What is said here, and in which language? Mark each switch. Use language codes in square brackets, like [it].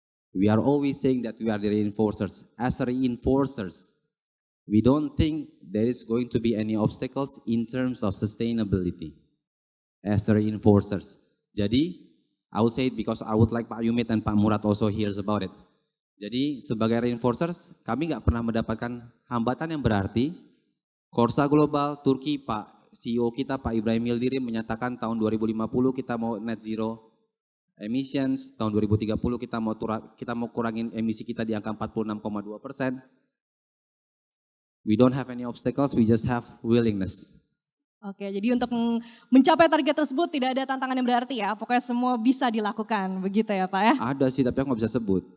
[en] We are always saying that we are the reinforcers. As reinforcers, we don't think there is going to be any obstacles in terms of sustainability. As reinforcers. Jadi, I will say it because I would like Pak Yumit dan Pak Murad also hears about it. [id] Jadi, sebagai reinforcers, kami nggak pernah mendapatkan hambatan yang berarti. Korsa Global, Turki, Pak CEO kita Pak Ibrahim Yildirim menyatakan tahun 2050 kita mau net zero emissions, tahun 2030 kita mau kurangin emisi kita di angka 46,2%. [en] We don't have any obstacles, we just have willingness. [id] Oke, jadi untuk mencapai target tersebut tidak ada tantangan yang berarti ya, pokoknya semua bisa dilakukan, begitu ya Pak ya? Ada sih, tapi aku nggak bisa sebut.